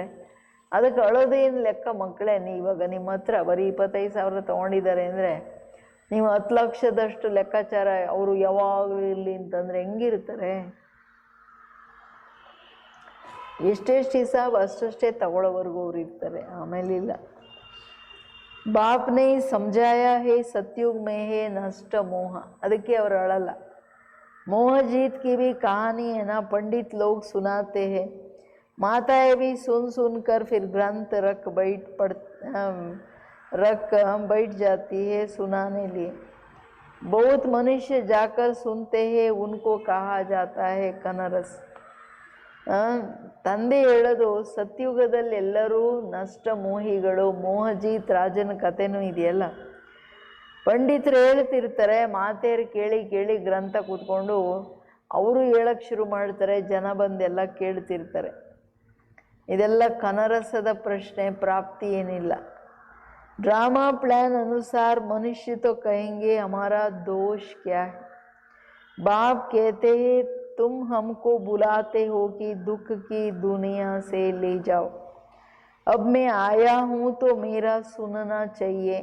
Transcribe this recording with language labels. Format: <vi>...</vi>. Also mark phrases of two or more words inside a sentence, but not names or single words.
<kn>ಅದಕ್ಕೆ ಅಳೋದೇನು ಲೆಕ್ಕ ಮಕ್ಕಳೇ. ಇವಾಗ ನಿಮ್ಮ ಹತ್ರ ಬರೀ 25,000 ತೊಗೊಂಡಿದ್ದಾರೆ ಅಂದರೆ ನೀವು 10 ಲಕ್ಷದಷ್ಟು ಲೆಕ್ಕಾಚಾರ ಅವರು ಯಾವಾಗಲೂ ಇರಲಿ ಅಂತಂದರೆ ಹೆಂಗಿರ್ತಾರೆ? ಎಷ್ಟೆಷ್ಟು ಹಿಸಾಬ್ ಅಷ್ಟಷ್ಟೇ ತಗೊಳ್ಳೋವರೆಗೂ ಅವ್ರು ಇರ್ತಾರೆ, ಆಮೇಲಿಲ್ಲ.</kn> <hi>बाप ने समझाया है सतयुग में है नष्ट मोह.</hi> <kn>ಅದಕ್ಕೆ ಅವರು ಅಳಲ್ಲ.</kn> <hi>मोह जीत की भी कहानी है ना, पंडित लोग सुनाते हैं. माताएं भी सुन कर फिर ग्रंथ रख बैठ जाती है सुनाने लिए. बहुत मनुष्य जाकर सुनते हैं, उनको कहा जाता है कनरस.</hi> <kn>ತಂದೆ ಹೇಳೋದು, ಸತ್ಯುಗದಲ್ಲಿ ಎಲ್ಲರೂ ನಷ್ಟ ಮೋಹಿಗಳು. ಮೋಹಜೀತ್ ರಾಜನ ಕಥೆನೂ ಇದೆಯಲ್ಲ. ಪಂಡಿತರು ಹೇಳ್ತಿರ್ತಾರೆ, ಮಾತೆಯರು ಕೇಳಿ ಗ್ರಂಥ ಕೂತ್ಕೊಂಡು ಅವರು ಹೇಳಕ್ಕೆ ಶುರು ಮಾಡ್ತಾರೆ, ಜನ ಬಂದೆಲ್ಲ ಕೇಳ್ತಿರ್ತಾರೆ. ಇದೆಲ್ಲ ಕನರಸದ ಪ್ರಶ್ನೆ, ಪ್ರಾಪ್ತಿ ಏನಿಲ್ಲ.</kn> <en>drama plan</en> <hi>अनुसार मनुष्य तो कहेंगे हमारा दोष क्या है. बाप कहते हैं तुम हमको बुलाते हो कि दुख की दुनिया से ले जाओ. अब मैं आया हूँ तो मेरा सुनना चाहिए.</hi>